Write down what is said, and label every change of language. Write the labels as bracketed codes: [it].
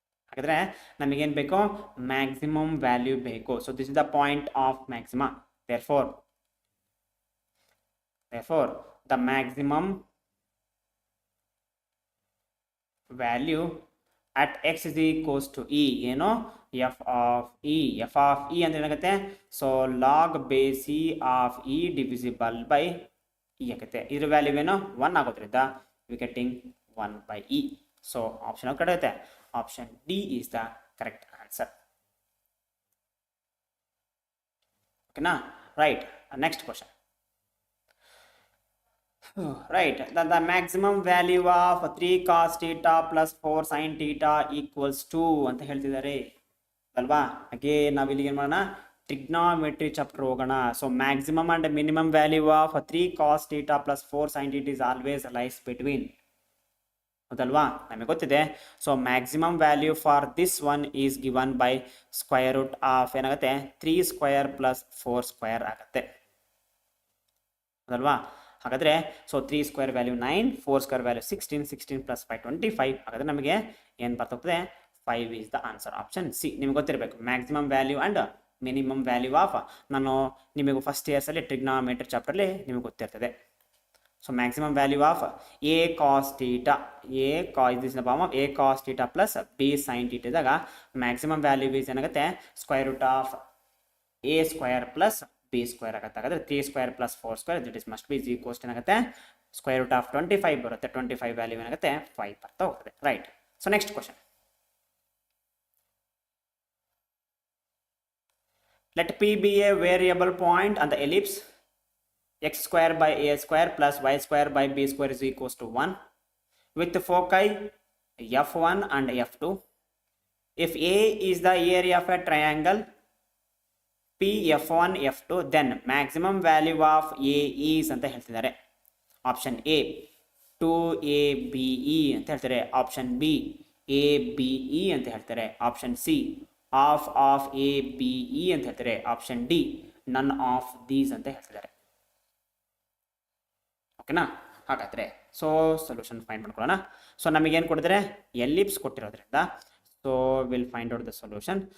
[kn] ಹಾಗಾದರೆ ನಮಗೇನು ಬೇಕು, ಮ್ಯಾಕ್ಸಿಮಮ್ ವ್ಯಾಲ್ಯೂ ಬೇಕು. [en] So this is the point of maxima. therefore the maximum value at x is equals to e [kn] ಏನು [en] f of e [kn] ಅಂದ್ರೆ ಏನಾಗುತ್ತೆ, [en] so log base e of e divisible by e [kn] ಆಗುತ್ತೆ. ಇದ್ರ value ಏನು 1 ಆಗೋದ್ರಿಂದ [en] We getting 1 by e. [kn] So option ಕಡೆ ಇರುತ್ತೆ, [en] option D is the correct answer, [kn] ಓಕೆನಾ. [en] Right, next question. Right, the maximum value of 3 cos theta plus 4 sin theta equals 2 [kn] ಅಂತ ಹೇಳ್ತಿದ್ದಾರೆ ಅಲ್ವಾ. ಹಾಗೆ ನಾವು ಇಲ್ಲಿ ಏನು ಮಾಡೋಣ, ಟ್ರಿಗ್ನಾಮೆಟ್ರಿ ಚಾಪ್ಟರ್ ಹೋಗೋಣ. [en] so maximum and minimum value of 3 cos theta plus 4 sin theta is always lies between, [kn] ಹೌದಲ್ವಾ, ನಮಗೆ ಗೊತ್ತಿದೆ. [en] so maximum value for this one is given by square root of [kn] ಏನಾಗುತ್ತೆ [en] 3 square plus 4 square [kn] ಆಗುತ್ತೆ, ಹೌದಲ್ವಾ. ಹಾಗಾದರೆ [en] So 3 square value 9, 4 square value 16, 16 plus 5 25. [kn] ಹಾಗಾದರೆ ನಮಗೆ ಏನು ಬರ್ತೋಗ್ತದೆ [en] 5 is the answer, option C. [kn] ನಿಮ್ಗೆ ಗೊತ್ತಿರಬೇಕು maximum value and minimum value of, ನಾನು ನಿಮಗೆ ಫಸ್ಟ್ ಇಯರ್ಸಲ್ಲಿ ಟ್ರಿಗ್ನಾಮೆಟ್ರಿ ಚಾಪ್ಟರ್ಲಿ ನಿಮಗೆ ಗೊತ್ತಿರ್ತದೆ. [en] So maximum value of a cos theta, this is the form of a cos theta plus b sin theta [kn] ಇದ್ದಾಗ [en] maximum value is [kn] ಏನಾಗುತ್ತೆ [en] square root of a square plus b square [kn] ಆಗುತ್ತೆ. ಹಾಗಾದ್ರೆ [en] 3 square plus 4 square that is must be is equals to [kn] ಏನಾಗುತ್ತೆ [en] square root of 25 [kn] ಬರುತ್ತೆ. [en] 25 value [kn] ಏನಾಗುತ್ತೆ 5 ಬರ್ತಾ ಹೋಗ್ತದೆ. [en] Right. So next question. Let p be a variable point on the ellipse x square by a square plus y square by b square is equals to 1 with foci f1 and f2. If a is the area of a triangle p f1 f2 then maximum value of a is [kn] ಅಂತ ಹೇಳ್ತಿದ್ದಾರೆ. [en] option A 2abe [kn] ಅಂತ ಹೇಳ್ತಾರೆ. [en] option B abe [kn] ಅಂತ ಹೇಳ್ತಾರೆ. [en] Option C half of abe ಅಂತ ಹೇಳ್ತಾರೆ. Option D none of these [kn] ಅಂತ ಹೇಳ್ತಿದ್ದಾರೆ. ಓಕೆನಾ? ಹಾಗಾದರೆ [en] so solution find [kn] ಮಾಡ್ಕೊಳ್ಳೋಣ. ಸೊ ನಮಗೇನು ಕೊಟ್ಟಿದ್ದಾರೆ [en] ellipse [kn] ಕೊಟ್ಟಿರೋದ್ರಿಂದ [en] So will find out the solution.